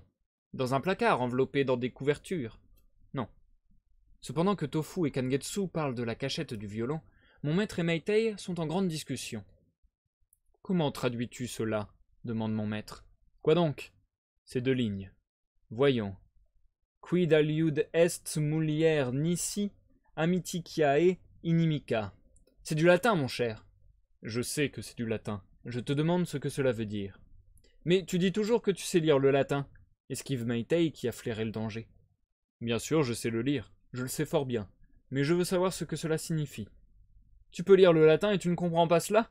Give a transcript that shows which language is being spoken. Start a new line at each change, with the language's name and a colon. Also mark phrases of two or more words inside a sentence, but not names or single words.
French: Dans un placard enveloppé dans des couvertures? Non. Cependant que Tofu et Kangetsu parlent de la cachette du violon, mon maître et Meitei sont en grande discussion. Comment traduis-tu cela? Demande mon maître. Quoi donc? Ces 2 lignes. Voyons.
Latin: Quid aliud est mulier nisi amiticiae inimica.
French: C'est du latin, mon cher. Je sais que c'est du latin. Je te demande ce que cela veut dire. Mais tu dis toujours que tu sais lire le latin, esquive Meitei qui a flairé le danger. Bien sûr, je sais le lire. Je le sais fort bien. Mais je veux savoir ce que cela signifie. Tu peux lire le latin et tu ne comprends pas cela?